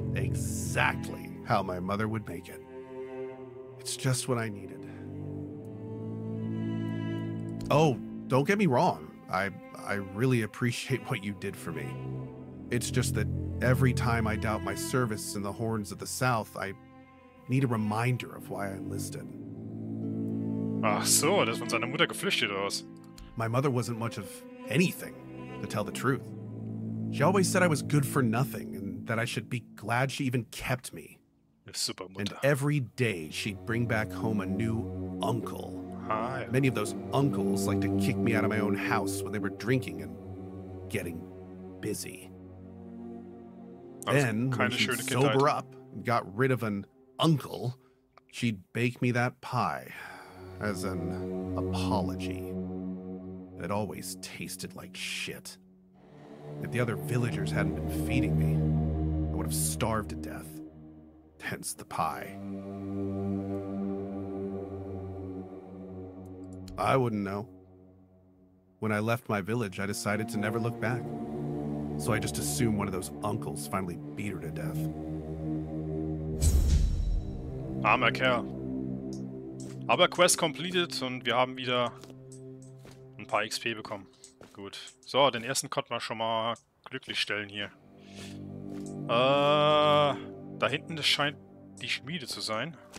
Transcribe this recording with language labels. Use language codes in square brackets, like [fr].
[en] Exactly how my mother would make it. It's just what I needed. Oh, don't get me wrong. I really appreciate what you did for me. It's just that every time I doubt my service in the Horns of the South, I need a reminder of why I enlisted. [de] Ach so, der ist von seiner Mutter geflüchtet oder was? [en] My mother wasn't much of anything, to tell the truth. She always said I was good for nothing and that I should be glad she even kept me. [de] Super Mutter. [en] And every day she'd bring back home a new uncle. [de] Ah, ja. [en] Many of those uncles like to kick me out of my own house when they were drinking and getting busy. [de] Also [en] Then, when [de] keine [en] she'd [de] schöne Kindheit. [en] sober up and got rid of an uncle, she'd bake me that pie as an apology. It always tasted like shit. If the other villagers hadn't been feeding me, I would have starved to death. Hence the pie. I wouldn't know. When I left my village, I decided to never look back. So I just assumed one of those uncles finally beat her to death. [de] Armer Kerl. Aber [en] Quest completed [de] und wir haben wieder ein paar XP bekommen. Gut. So, den ersten konnten wir schon mal glücklich stellen hier. Da hinten, das scheint die Schmiede zu sein.